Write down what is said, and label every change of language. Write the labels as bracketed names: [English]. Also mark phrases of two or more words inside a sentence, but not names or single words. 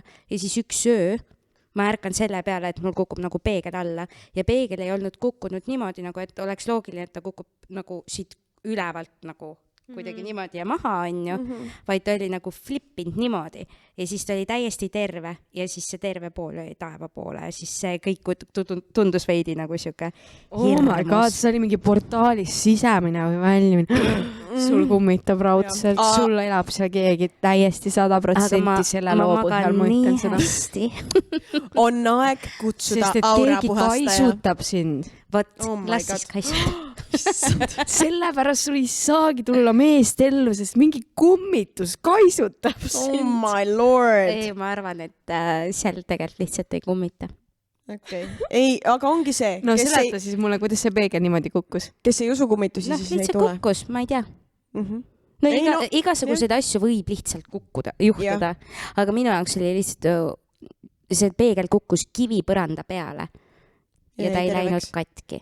[Estonian] Ja siis üks öö ma ärkan selle peale, et mul kukub nagu peegel alla ja peegel ei olnud kukkunud niimoodi, nagu et oleks loogiline, et ta kukub nagu siit ülevalt nagu kuidagi niimoodi ja maha, on ju, vaid ta oli nagu flippinud niimoodi ja siis ta oli täiesti terve ja siis see terve pool oli taeva poole ja siis see kõik tundus veidi nagu siuke [English] oh my god, [Estonian] see oli mingi portaalis sisemine või väljumine. Sul kummitab raudselt, sul elab seal keegi täiesti 100% selle loo põhjal, ma ütlen seda. On aeg kutsuda sest et keegi kaisutab sind. Vot, las siis kaisutab. Sellepärast sul ei saagi tulla meest ellu, sest mingi kummitus kaisutab sind. [English] Oh my lord. [Estonian] Ei, ma arvan, et seal tegelikult lihtsalt ei kummita. Okay. Ei, aga ongi see. No seleta siis mulle, kuidas see peegel niimoodi kukkus. Kes ei usu kummitusi, siis ei tule. Kukkus, ma ei tea. No igasuguseid asju võib lihtsalt juhtuda, aga minu jaoks oli lihtsalt see peegel kukkus kivi põranda peale ja ta ei läinud katki.